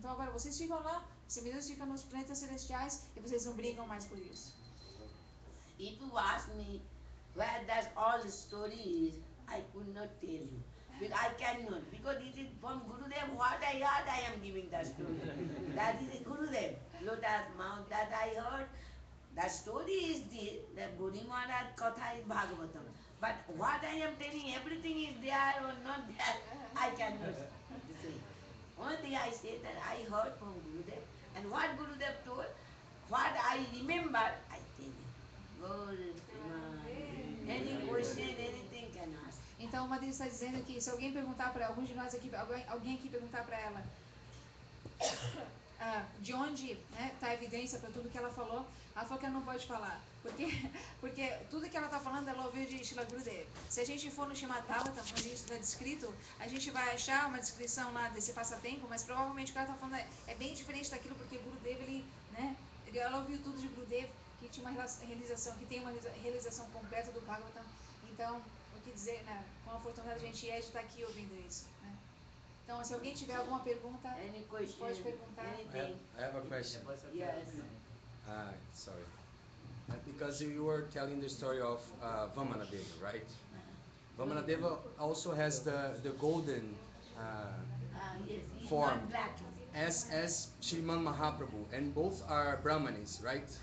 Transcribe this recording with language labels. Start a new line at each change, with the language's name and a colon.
Portuguese: Então agora vocês ficam lá, os semideuses ficam nos planetas celestiais e vocês não brigam mais por isso.
English: If you ask me where that all story is, I could not tell you. But I cannot, because it is from Gurudev, what I heard, I am giving the story. That is Gurudev, lotus mouth that I heard. The story is this, the Guru Maharaj Katha is Bhagavatam. But what I am telling, everything is there or not there, I cannot say. Only I say that I heard from Gurudev, and what Gurudev told, what I remember, I tell you. Any question, anything can ask.
Portuguese: Então, uma deles está dizendo que se alguém perguntar para alguns de nós aqui, alguém aqui perguntar para ela de onde está a evidência para tudo que ela falou que ela não pode falar. Porque tudo que ela está falando, ela ouviu de Srila Gurudev. Se a gente for no Srimad Bhagavatam, onde isso está descrito, a gente vai achar uma descrição lá desse passatempo, mas provavelmente o que ela está falando é bem diferente daquilo, porque Gurudev, ela ouviu tudo de Gurudev, que tinha uma realização, que tem uma realização completa do Bhagavatam. Então, o que dizer, quão afortunado a gente é de estar aqui ouvindo isso. Então, se alguém tiver alguma pergunta, pode perguntar.
English: I have a question. Yes. Sorry. Because you were telling the story of Vamanadeva, right? Vamanadeva also has the golden Yes, form black. as Sriman Mahaprabhu, and both are Brahmanis, right?